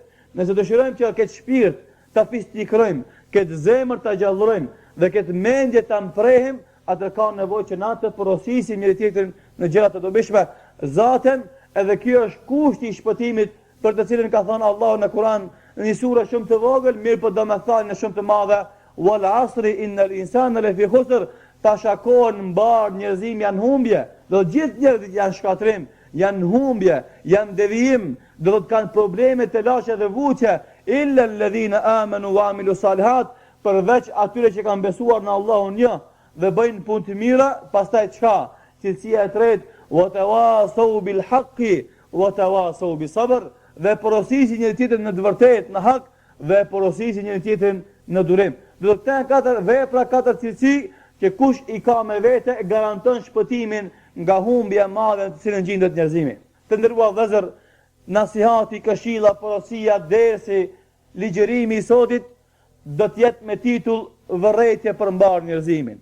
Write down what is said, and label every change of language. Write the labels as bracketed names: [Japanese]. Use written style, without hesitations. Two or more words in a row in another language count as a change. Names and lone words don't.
[Albanian] Nëse dëshirojmë që këtë shpirt ta fistikrojmë, këtë zemër ta gjallërojmë dhe këtë mendje ta mprehim, atë ka nevojë që na të porosisim njëri tjetrin në gjëra të dobishme. Zaten edhe kjo është kushti i shpëtimit për të cilin ka thënë Allahu në Kur'an në një sure shumë të vogël, mirë po domethënë shumë të madhe: [Arabic] "والعصر إن الإنسان لفي خسر." [Albanian] Tashakon mbar njerëzimi janë humbje. Do gjithë njerëzit janë shkatrim, janë humbje, janë devijim, do të kanë probleme të lashe dhe vuqe, [Arabic] إلا الذين آمنوا وعملوا الصالحات, [Albanian] përveç atyre që kanë besuar në Allahun një dhe bëjnë punë të mira. Pastaj çka? Cilësia e tretë: [Arabic] وتواصوا بالحق وتواصوا بالصبر, [Albanian] dhe porosisin njëri tjetrin në të vërtetë, në hak, dhe porosisin njëri tjetrin në durim. Do të kenë katër vepra, katër cilësi që kush i ka me vete garanton shpëtimin nga humbja e madhe në të cilën gjendet njerëzimi. Të nderuar vëllezër, nasihati, këshilla, porosia, dersi, ligjërimi i sotit do të jetë me titull "Vërrejtje për mbar njerëzimin".